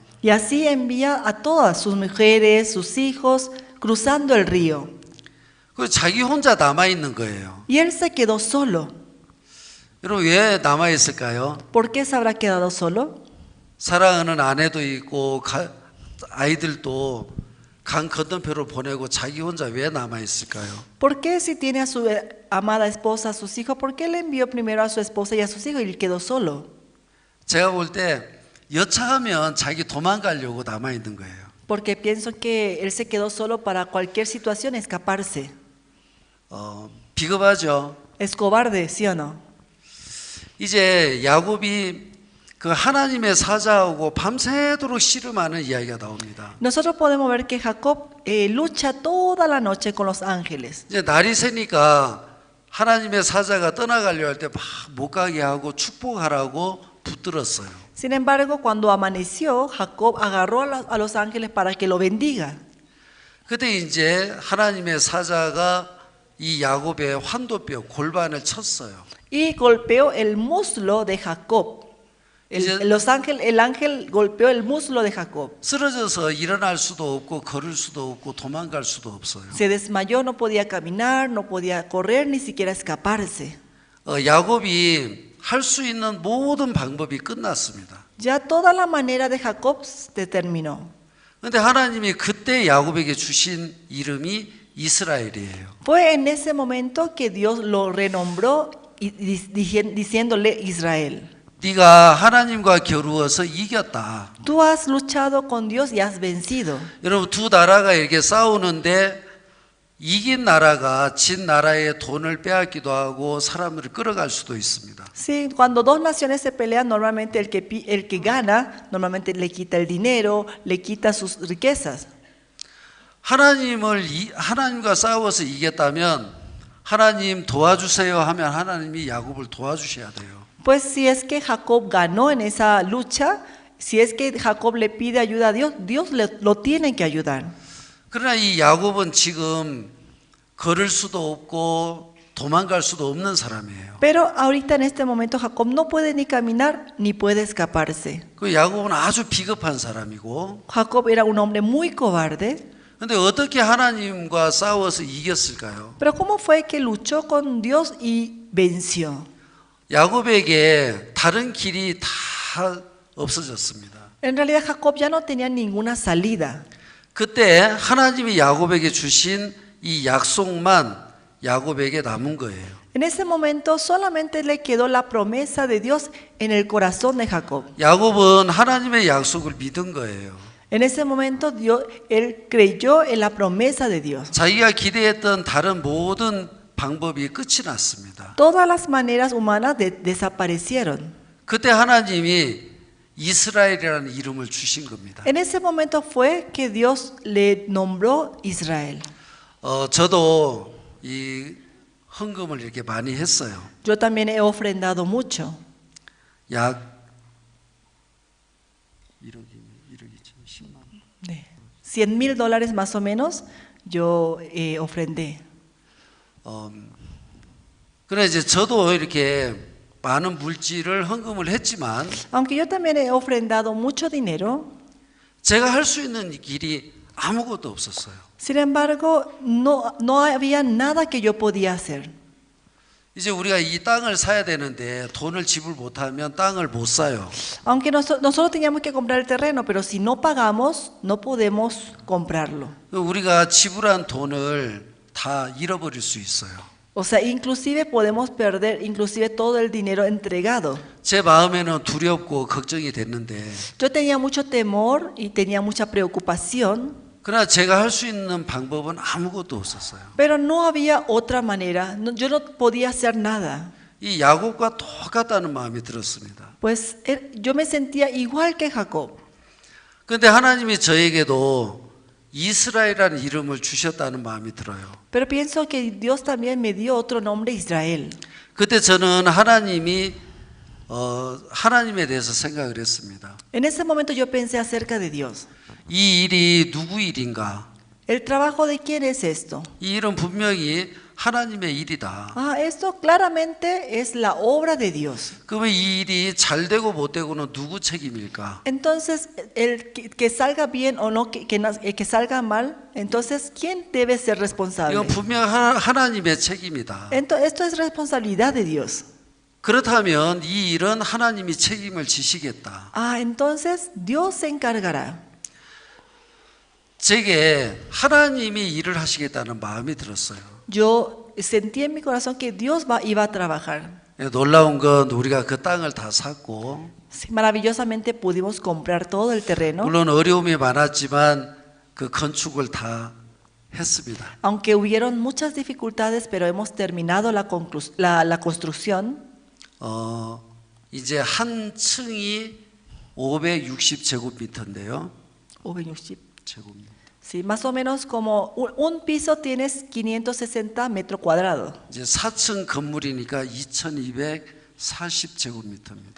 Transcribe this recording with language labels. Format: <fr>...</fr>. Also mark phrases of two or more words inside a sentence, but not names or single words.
<es>Y así envía a todas sus mujeres, sus hijos, cruzando el río.</es> <ko>그 자기 혼자 남아 있는 거예요.</ko> <es>Y él se quedó solo.</es> <ko>여러분 왜 남아 있을까요?</ko> <es>¿Por qué se habrá quedado solo?</es> <ko>사랑하는 아내도 있고 아이들도 강 건너편으로 보내고 자기 혼자 왜 남아 있을까요?</ko> <es>¿Por qué si tiene a su amada esposa, a sus hijos, por qué le envió primero a su esposa y a sus hijos y él quedó solo?</es> <ko>제가 볼 때 여차하면 자기 도망가려고 남아 있는 거예요.</ko> <es>Porque pienso que él se quedó solo para cualquier situación escaparse.</es> <ko>비겁하죠.</ko> <es>Es cobarde, ¿sí o no?</es> <ko>이제 야곱이 그 하나님의 사자하고 밤새도록 씨름하는 이야기가 나옵니다.</ko> <es>Nosotros podemos ver que Jacob lucha toda la noche con los ángeles.</es> <ko>이제 날이 새니까 하나님의 사자가 떠나가려 할 때 막 못 가게 하고 축복하라고 붙들었어요.</ko> <es>Sin embargo, cuando amaneció, Jacob agarró a los ángeles para que lo bendiga.</es> <ko>그때 이제 하나님의 사자가 이 야곱의 환도뼈 골반을 쳤어요.</ko> <es>y golpeó el muslo de Jacob. El ángel golpeó el muslo de Jacob.</es> <ko>쓰러져서 일어날 수도 없고 걸을 수도 없고 도망갈 수도 없어요.</ko> <es>Se desmayó, no podía caminar, no podía correr, ni siquiera escaparse.</es> <ko>야곱이 할 수 있는 모든 방법이 끝났습니다.</ko> <es>Ya toda la manera de Jacob se terminó.</es> <ko>그런데 하나님이 그때 야곱에게 주신 이름이 이스라엘이에요.</ko> <es>Fue en ese momento que Dios lo renombró diciéndole Israel.</es> <ko>네가 하나님과 겨루어서 이겼다.</ko> <es>Tú has luchado con Dios y has vencido.</es> <ko>여러분 두 나라가 이렇게 싸우는데 이긴 나라가 진 나라의 돈을 빼앗기도 하고 사람들을 끌어갈 수도 있습니다.</ko> <es>Sí, cuando dos naciones se pelean, normalmente el que gana, normalmente le quita el dinero, le quita sus riquezas.</es> <ko>하나님과 싸워서 이겼다면 하나님 도와주세요 하면 하나님이 야곱을 도와주셔야 돼요.</ko> <es>Pues si es que Jacob ganó en esa lucha, si es que Jacob le pide ayuda a Dios, Dios lo tiene que ayudar.</es> <ko>그러나 이 야곱은 지금 걸을 수도 없고 도망갈 수도 없는 사람이에요.</ko> <es>Pero ahorita en este momento Jacob no puede ni caminar ni puede escaparse.</es> <ko>그 야곱은 아주 비겁한 사람이고.</ko> <es>Jacob era un hombre muy cobarde.</es> <ko>근데 어떻게 하나님과 싸워서 이겼을까요?</ko> <es>Pero cómo fue que luchó con Dios y venció.</es> <ko>야곱에게 다른 길이 다 없어졌습니다.</ko> <es>En realidad Jacob ya no tenía ninguna salida.</es> <ko>그때 하나님이 야곱에게 주신 이 약속만 야곱에게 남은 거예요.</ko> <es>En ese momento solamente le quedó la promesa de Dios en el corazón de Jacob.</es> <ko>야곱은 하나님의 약속을 믿은 거예요.</ko> <es>En ese momento él creyó en la promesa de Dios.</es> <ko>자기가 기대했던 다른 모든 방법이 끝이 났습니다.</ko> <es>Todas las maneras humanas desaparecieron.</es> <ko>그때 하나님이 이스라엘이라는 이름을 주신 겁니다.</ko> <es>En ese momento fue que Dios le nombró Israel.</es> <ko>저도 이 헌금을 이렇게 많이 했어요.</ko> <es>Yo también he ofrendado mucho.</es> <ko>약 1억 10만 원.</ko> <es>네. $100,000 más o menos yo ofrendé.</es> <ko>그래 이제 저도 이렇게 많은 물질을 헌금을 했지만,</ko> <es>aunque yo también he ofrendado mucho dinero,</es> <ko>제가 할 수 있는 길이 아무것도 없었어요.</ko> <es>sin embargo, no había nada que yo podía hacer.</es> <ko>이제 우리가 이 땅을 사야 되는데 돈을 지불 못하면 땅을 못 사요.</ko> <es>Aunque nosotros teníamos que comprar el terreno, pero si no pagamos, no podemos comprarlo.</es> <ko>우리가 지불한 돈을 다 잃어버릴 수 있어요.</ko> <es>O sea, inclusive podemos perder inclusive todo el dinero entregado.</es> <ko>제 마음에는 두렵고 걱정이 됐는데,</ko> <es>Yo tenía mucho temor y tenía mucha preocupación,</es> <ko>그러나 제가 할 수 있는 방법은 아무것도 없었어요.</ko> <es>pero no había otra manera. Yo no podía hacer nada.</es> <ko>이 야곱과 똑같다는 마음이 들었습니다.</ko> <es>Pues yo me sentía igual que Jacob.</es> <ko>그런데 하나님이 저에게도 이스라엘이라는 이름을 주셨다는 마음이 들어요.</ko> <es>Pero pienso que Dios también me dio otro nombre, Israel.</es> <ko>그때 저는 하나님에 대해서 생각을 했습니다.</ko> <es>En ese momento yo pensé acerca de Dios.</es> <ko>이 일이 누구 일인가?</ko> <es>¿El trabajo de quién es esto?</es> <ko>이 일은 분명히 하나님의 일이다.</ko> <es>Esto claramente es la obra de Dios.</es> <ko>그러면 이 일이 잘 되고 못 되고는 누구 책임일까?</ko> <es>Entonces, el que salga bien o no, que salga mal, entonces, ¿quién debe ser responsable?</es> <ko>이건 분명 하나님의 책임이다.</ko> <es>Entonces, esto es responsabilidad de Dios.</es> <ko>그렇다면 이 일은 하나님이 책임을 지시겠다.</ko> <es>Entonces, Dios se encargará.</es> <ko>제게 하나님이 일을 하시겠다는 마음이 들었어요.</ko> <es>Yo sentí en mi corazón que Dios iba a trabajar.</es> <ko>놀라운 건 우리가 그 땅을 다 샀고,</ko> <es>Maravillosamente pudimos comprar todo el terreno.</es> <ko>물론 어려움이 많았지만 그 건축을 다 했습니다.</ko> <es>Aunque hubieron muchas dificultades, pero hemos terminado la construcción.</es> <ko>이제 한 층이 560제곱미터인데요. 560. 제곱미터.</ko> <es>Sí, más o menos como un piso tienes 560 metros cuadrados.</es> <ko>이제 4층 건물이니까 2240제곱미터입니다.</ko>